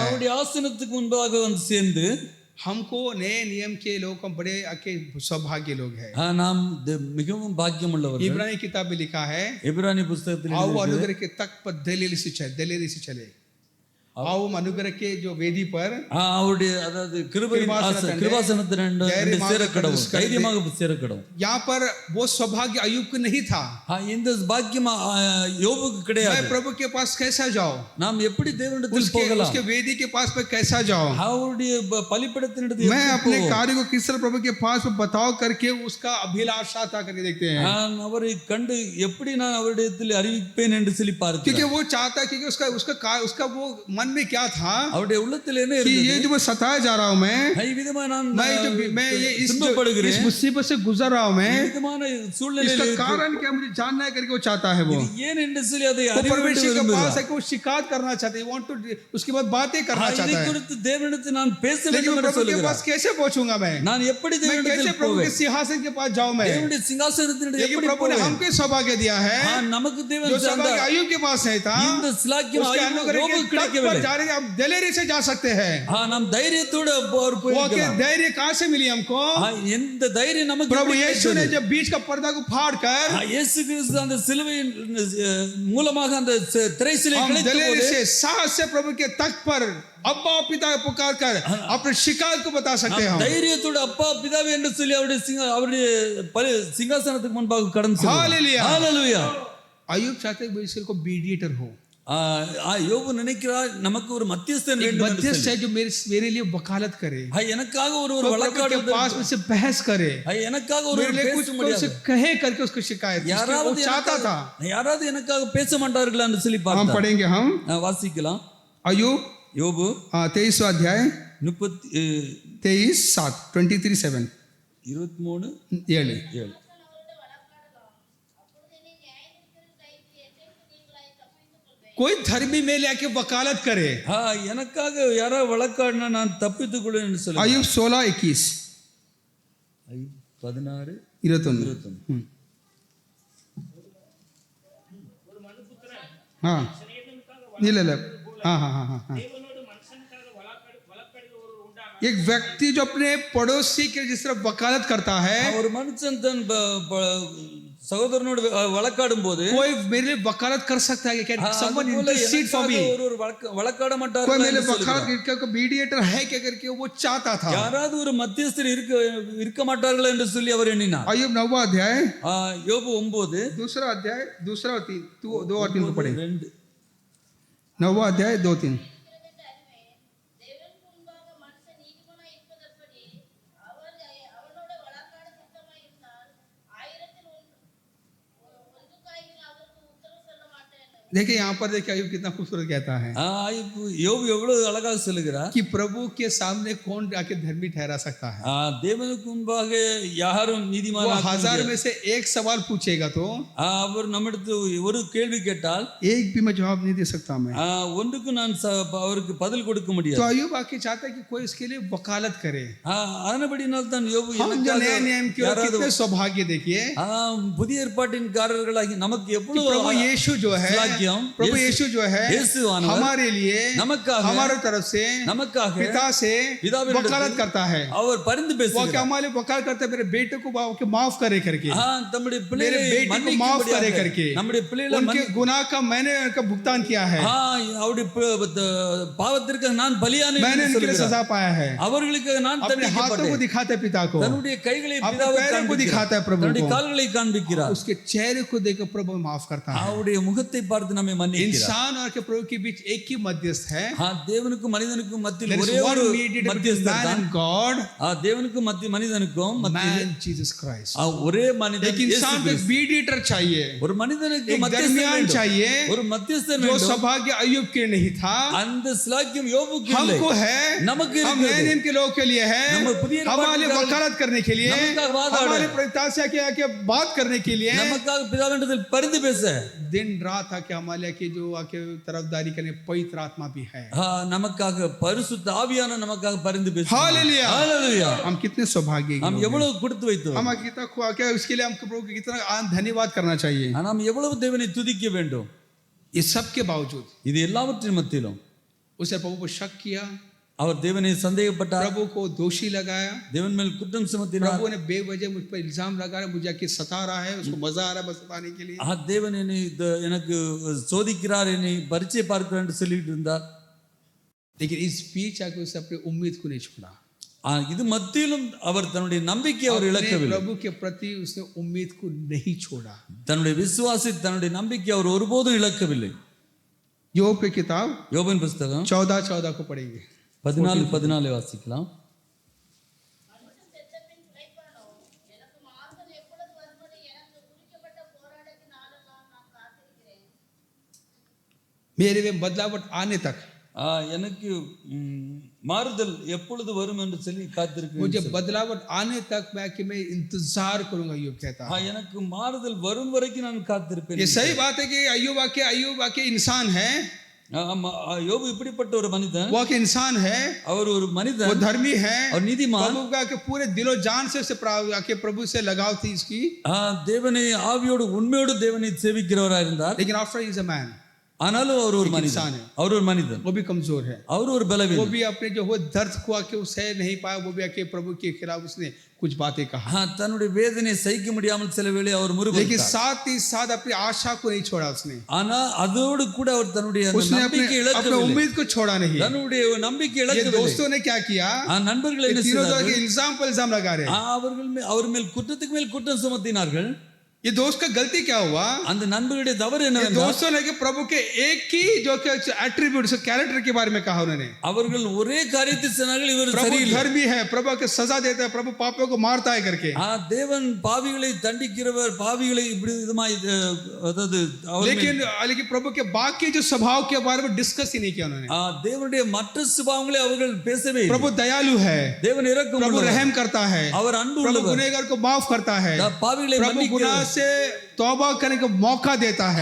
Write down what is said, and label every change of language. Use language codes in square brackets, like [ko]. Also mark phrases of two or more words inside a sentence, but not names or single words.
[ta] அவருடைய ஆசனத்துக்கு முன்பாக வந்து சேர்ந்து [hi] हमको नए नियम के लोग हम बड़े आके सौभाग्य लोग हैं. [ta] நாம் மிகவும் பாக்கியம் உள்ளவர்கள். [hi] इब्रानी किताब में लिखा है [ta] எபிரானி புத்தகத்தில் [hi] आओ अनुग्रह के तक पर दलेरी से चले. आओ अनुग्रह के जो वेदी पर [ta] அவருடைய அதாவது கிருபாசனத்தின் சேரக்கடவும் தைரியமாக சேரக்கடவும். [hi] यहाँ पर वो सौभाग्य अय्यूब को नहीं था. [ta] இந்த பாக்கியம் யோபுக்கு கிடையாது. [hi] मैं प्रभु के पास कैसा जाऊं, [ta] நாம் எப்படி தேவனிடத்தில் போகலாம், [hi] उसके वेदी के पास में कैसा जाऊं, [ta] அவருடைய பலிபீடத்தினிடத்தில் [hi] मैं अपने कार्य को किस तरह प्रभु के पास में बताओ करके उसका अभिलाषा था करके देखते हैं. [ta] அவரை கண்டு எப்படி நான் அவரிடத்தில் அறிவிப்பேன் என்று சொல்லி பார்க்கிறேன். [hi] क्योंकि वो चाहता है क्योंकि उसका वो मन में क्या था [ta] அவருடைய உள்ளத்தில் என்ன [hi] कि [ta] இருந்தது? [hi] ये जो मैं सताया जा रहा हूं, मैं ये इस मुसीबत से गुजर रहा हूं, मैं इसका कारण क्या मुझे जानना है करके वो चाहता है. वो [ta] ஏன் என்று சொல்லி அதை [hi] वो [ta] அறிய [hi] परमेश्वर के [ta] வேண்டும். [hi] पास है कि वो शिकायत करना चाहते हैं, [en] want to [hi] उसके बाद बातें करना [ta] இதை [hi] चाहता है. [ta] குறித்து தேவனிடத்தில் நான் பேச [hi] लेकिन [ta] வேண்டும் [hi] मैं [ta] என்று [hi] प्रभु के [ta] சொல்லுகிறார். [hi] पास कैसे पहुंचूंगा, मैं [ta] நான் எப்படி [hi] कैसे [ta] தேவனிடத்தில் [hi] प्रभु के [ta] போவேன்? [hi] सिंहासन के पास जाऊं मैं. [ta] தேவனுடைய சிங்காசனத்தினிடத்தில் [hi] लेकिन [ta] எப்படி [hi] प्रभु ने [ta] போவேன்? [hi] हमको सौभाग्य दिया है [ta] நமக்கு [hi] जो [ta] தேவன் [hi] सौभाग्य अय्यूब के पास नहीं था. [ta] இந்த சிலாக்கியம் [hi] उसके अनुग्रह के [ta] யோபுக்கு [hi] तट पर [ta] கிடைக்கவில்லை. [hi] जाने के हम दलेरी से जा सकते हैं. [ta] நாம் தைரியத்தோடு [hi] वो के [ta] போயிருக்கலாம். [hi] धैर्य कहां से मिली हमको? [ta] எந்த தைரியம் நமக்கு [hi] प्रभु [ta] எப்படி [hi] यीशु ने [ta] கிடைத்தது? [hi] जब बीच का पर्दा को फाड़ कर [ta] இயேசு கிறிஸ்து அந்த சிலுவையின் மூலமாக அந்த திரைச்சிலை [hi] हम [ta] கிழித்த [hi] दलेरी [ta] போது [hi] से साहस से प्रभु के तख्त पर अब्बा पिता पुकार कर अपने शिकायत को बता सकते हैं. [ta] தைரியத்தோடு அப்பா பிதாவே என்று சொல்லி அவருடைய சிங்காசனத்துக்கு முன்பாக கடந்து [hi] हालेलुया. [ta] ஹalleluya. [hi] अय्यूब चाहते हैं इसको मीडिएटर हो. [ta] யோபு நினைக்கிறார் நமக்கு ஒரு மத்தியஸ்தன் [hi] एक [ta] வேண்டும் என்று [hi] मध्यस्थ [ta] சொல்லி. [hi] है जो मेरे लिए वकालत करे, [ta] எனக்காக ஒரு [hi] तो प्रभु [ta] வழக்காடு [hi] के पास में से बहस करे, [ta] எனக்காக ஒரு [hi] मेरे लिए [ta] பேச [hi] कुछ [ta] முடியாது. [hi] से कहे करके उसको शिकायत, वो [ta] யாராவது [hi] चाहता था। [ta] யாராவது எனக்காக பேச மாட்டார்களா என்று சொல்லி [hi] हम [ta] பார்த்தார். [hi] पढ़ेंगे हम [ta] வாசிக்கலாம். [hi] अय्यूब [ta] யோபு [hi] 23वां अध्याय 23:7 23:7 23:7. कोई धर्मी में लेके वकालत करे। [ta] எனக்காக யாராவது வழக்காடினா நான் தப்பித்துக் கொள்வேன் என்று சொல்லி. [hi] अय्यूब 16:21 16 21 हाँ ಇಲ್ಲ हाँ हाँ हाँ हाँ हाँ [ta] தேவனோடு மனுஷனுக்காக வழக்காடுகிற ஒருவர் உண்டானார். [hi] एक व्यक्ति जो अपने पड़ोसी के जिस तरह वकालत करता है, [ta] ஒரு மனுஷன் தன் சகோதரனோடு வழக்காடும் போது [hi] कोई मेरे लिए वकालत कर सकता है क्या? [en] someone intercede for me, [ta] ஒரு வழக்காட [hi] कोई [ta] மாட்டார்கள் [hi] मेरे [ta] என்று [hi] लिए [ta] சொல்லுகிறார். [hi] वकालत का मीडिएटर है क्या करके वो चाहता था। [ta] யாராவது ஒரு மத்தியஸ்தர் இருக்க மாட்டார்கள் என்று சொல்லி அவர் எண்ணினார். [hi] अय्यूब 9वां अध्याय [ta] யோபு 9 [hi] दूसरा अध्याय 2 और 3 2 और 3 को पढ़ेंगे। 2 9वां अध्याय 2-3 देखिए यहाँ पर देखिए अय्यूब कितना खूबसूरत कहता है [ta] யோபு எவ்வளவு அழகாக சொல்லுகிறார். [hi] कि प्रभु के सामने कौन आके धर्मी ठहरा सकता है। [ta] தேவனுக்கு முன்பாக யாரும் [hi] वो [ta] நீதிமானாக [hi] 1000 में से एक सवाल पूछेगा तो [ta] அவர் நம்மிடத்து ஒரு கேள்வி கேட்டால் [hi] एक भी मैं जवाब नहीं दे सकता मैं। [ta] ஒன்றுக்கு நான் அவருக்கு பதில் கொடுக்க [hi] तो [ta] முடியாது. [hi] अय्यूब आके चाहता है कि कोई इसके लिए वकालत करे। [ta] அதனபடினால் தான் யோபு [hi] हम जो नए नियम के और कितने सौभाग्य देखिए, [ta] புதிய ஏற்பாட்டின்காரர்களாகி நமக்கு [hi] प्रभु [ta] எவ்வளவு [hi] यीशु जो है, प्रभु यीशु जो है [ta] இயேசுவானவர் [hi] हमारे लिए [ta] நமக்காக [hi] हमारे तरफ से [ta] நமக்காக [hi] पिता से [ta] பிதாவினிடத்தில் [hi] वकालत करता है। [ta] அவர் பரிந்து [hi] वो क्या [ta] பேசுகிறார். [hi] हमारे लिए वकालत करता है, मेरे बेटे को माफ करे करके, [ta] நம்முடைய [hi] मेरे [ta] பிள்ளைகளை [hi] बेटे को माफ करे करके, [ta] நம்முடைய பிள்ளைகளை [hi] उनके गुनाह का मैंने उनका भुगतान किया है, [ta] அவருடைய பாவத்திற்கு நான் பலியானேன் [hi] मैंने [ta] என்று [hi] उनके लिए [ta] சொல்கிறார். [hi] सजा पाया है। [ta] அவர்களுக்கு நான் [hi] अपने हाथों को [ta] தண்டிக்கப்பட்டேன். [hi] दिखाते हैं पिता को, [ta] தன்னுடைய கைகளை [hi] अपने [ta] பிதாவுக்கு [hi] पैरों को [ta] காண்பிக்கிறார். [hi] दिखाता है प्रभु [ta] தன்னுடைய [hi] को, [ta] கால்களை காண்பிக்கிறார். [hi] उसके चेहरे को देखकर प्रभु माफ करता है। [ta] அவருடைய मुखத்தை பார்த்து நம்மை மன்னிக்கிறார். [hi] इंसान और के प्रभु के बीच एक ही मध्यस्थ है। [ta] தேவனுக்கும் மனிதனுக்கும் மத்தியில் [en] There is [ta] ஒரே [en] one [ta] ஒரு [en] mediator between [ta] மத்தியஸ்தர் [en] man [ta] தான். [en] and God, [ta] தேவனுக்கும் மனிதனுக்கும் மத்தியில் [en] man Jesus Christ। [ta] ஒரே மனிதன் [hi] एक [ta] இயேசு [hi] इंसान को एक [ta] கிறிஸ்து. [hi] मीडिएटर चाहिए, [ta] ஒரு மனிதனுக்கு [hi] एक [ta] மத்தியஸ்தர் [hi] दरमियान [ta] வேண்டும். [hi] चाहिए, [ta] ஒரு மத்தியஸ்தர் [hi] जो [ta] வேண்டும். [hi] सौभाग्य अय्यूब के नहीं था [ta] அந்த சிலாக்கியம் யோபுக்கு இல்லை. [hi] हमको है, [ta] நமக்கு [hi] हम नए [ta] இருக்கிறது. [hi] नियम के लोगों के लिए है, [ta] நம்ம புதிய [hi] हमारे लिए वकालत करने के लिए, [ta] நமக்காக வாதாட, [hi] हमारे पिता से आके बात करने के लिए, [ta] நமக்காக பிதாவினிடத்தில் பரிந்து பேச, [hi] दिन रात आके हमारे के जो आके तरफदारी करने पवित्र आत्मा भी है। [ta] நமக்காக பரிசுத்த ஆவியான நமக்காக பரிந்து பேச. [hi] हालेलुया, [ta] ஹalleluya. [hi] हम कितने सौभाग्य [ta] நாம் [hi] हैं। [ta] எவ்வளவு கொடுத்து வைத்தோம். [hi] हम कितना क्या उसके लिए हमको प्रभु को कितना धन्यवाद करना चाहिए। [ta] நாம் எவ்வளவு தேவனை துதிக்க வேண்டும். [hi] ये सब के बावजूद [ta] இது எல்லாவற்றின் மத்தியிலும் [hi] उसे प्रभु को शक किया, [ta] அவர் தேவனை சந்தேகப்பட்டார். [hi] प्रभु को दोषी लगाया, [ta] தேவன் மேல் குற்றம் சுமத்தினார். [hi] प्रभु ने बेवजह मुझ पर इल्जाम लगाया, मुझे आके सता रहा है, उसको मजा आ रहा है बस सताने के लिए। [ta] தேவன் என்னை எனக்கு சோதிக்கிறார், என்னை பரீட்சை பார்க்கிறார் என்று சொல்லிட்டு இருந்தார். [hi] लेकिन इस बीच आके उसे अपनी उम्मीद को नहीं छोड़ा। [ta] இது மத்தியிலும் அவர் தன்னுடைய நம்பிக்கையை அவர் [hi] अपने [ta] இழக்கவில்லை. [hi] प्रभु के प्रति उसने उम्मीद को नहीं छोड़ा। [ta] தன்னுடைய விசுவாசி தன்னுடைய நம்பிக்கை அவர் ஒருபோதும் இழக்கவில்லை. [hi] யோब की किताब [ta] யோபின் புத்தகம் [hi] 14:14 को पढ़ेंगे। [ta] 14 வாசிக்கலாம். [hi] मेरे में बदलावट आने तक, [ta] எனக்கு மாறுதல் எப்பொழுது வரும் என்று சொல்லி காத்திருக்கிறேன். [hi] मुझे बदलावट आने तक मैं इंतजार करूंगा, अय्यूब कहता है। [ta] எனக்கு மாறுதல் வரும் வரைக்கும் நான் காத்திருப்பேன். [hi] ये सही बात है कि अय्यूब आके इंसान है, [ta] யோபு இப்படிப்பட்ட ஒரு மனிதன். [hi] वो आके इंसान है, [ta] அவர் ஒரு [hi] वो [ta] மனிதன், [hi] धर्मी है, [ta] அவர் நீதிமான். [hi] प्रभु का के पूरे दिलो जान से उसे आके प्रभु से लगाव थी इसकी। [ta] தேவனை ஆவியோடு உண்மையோடு தேவனை சேவிக்கிறவராக இருந்தார். [hi] लेकिन [en] after is a man, [ta] ஆனாலும் அவர் ஒரு மனிதன். [hi] इंसान है, [ta] அவர் ஒரு மனிதன், [hi] वो भी कमजोर है, [ta] அவர் ஒரு [hi] वो [ta] பலவீனன். [hi] भी अपने जो वो दर्द को आके वो सह नहीं पाया, वो भी आके प्रभु के खिलाफ उसने कुछ बातें कहा। [ta] தன்னுடைய வேதனை சகிக்க முடியாமல் சில வேளை அவர் [hi] लेकिन [ta] முறுமுறுத்தார். [hi] साथ ही साथ अपनी आशा को नहीं छोड़ा उसने, [ta] ஆனா அதோடு கூட அவர் தன்னுடைய அந்த [hi] उसने [ta] நம்பிக்கை [hi] अपने [ta] இழக்கவில்லை. [hi] उम्मीद को छोड़ा नहीं। [ta] தன்னுடைய நம்பிக்கை [hi] ये [ta] இழக்கவில்லை. [hi] दोस्तों ने क्या किया, [ta] நண்பர்கள் [hi] ये [ta] என்ன [hi] तीनों जो [ta] செய்தார்கள்? [hi] इल्जाम पर इल्जाम लगा रहे, [ta] அவர்கள் அவர் மேல் குற்றத்துக்கு மேல் குற்றம் சுமத்தினார்கள். [hi] ये दोस्त का गलती क्या हुआ? [ta] அந்த நண்பருடைய தவறு [hi] ये [ta] என்னவென்றால் [hi] दोस्तों ने कि प्रभु के एक ही जो [en] attribute character [hi] के बारे में कहा उन्होंने। [ta] அவர்கள் ஒரே காரியத்தை சொன்னார்கள், இவர் [hi] प्रभु [ta] சரியில்லை. [hi] धर्मी है, प्रभु के सजा देता है, प्रभु पापियों को मारता है करके। [ta] தேவன் பாவிகளை தண்டிக்கிறவர், பாவிகளை இப்படி விதமாய் அதாவது [hi] लेकिन प्रभु के बाकी जो स्वभाव के बारे में डिस्कस ही नहीं किया उन्होंने। [ta] தேவனுடைய மற்ற சுபாவங்களை அவர்கள் பேசவே இல்லை. [hi] प्रभु दयालु है, [ta] தேவன் இரக்கம் [hi] प्रभु [ta] உள்ளவர், [hi] रहम करता है, [ta] அவர் அன்பு [hi] प्रभु [ta] உள்ளவர், [hi] गुनहगार को माफ करता है, [ta] பாவிகளை [hi] प्रभु गुनाह [ta] மன்னிக்கிறார், [hi] से तौबा करने का मौका देता है।